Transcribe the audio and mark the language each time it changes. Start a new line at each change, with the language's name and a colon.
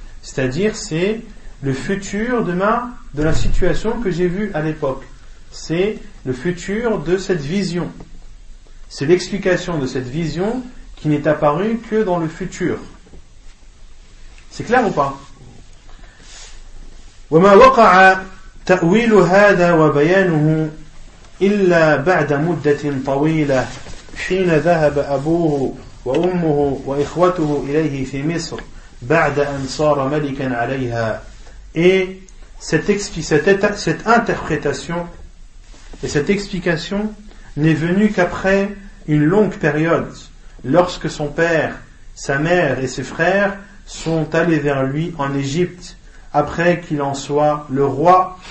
French: C'est-à-dire, c'est le futur de ma, de la situation que j'ai vue à l'époque. C'est le futur de cette vision. C'est l'explication de cette vision qui n'est apparue que dans le futur. C'est clair ou pas ?
Arabic: وما وقع تأويل هذا وبيانه إلا بعد مدة طويلة حين ذهب أبوه وأمه وإخوته إليه في مصر بعد أن صار ملكا عليها.
French: Et cette interprétation et cette explication n'est venue qu'après une longue période, lorsque son père, sa mère et ses frères sont allés vers lui en Égypte après qu'il en soit le roi.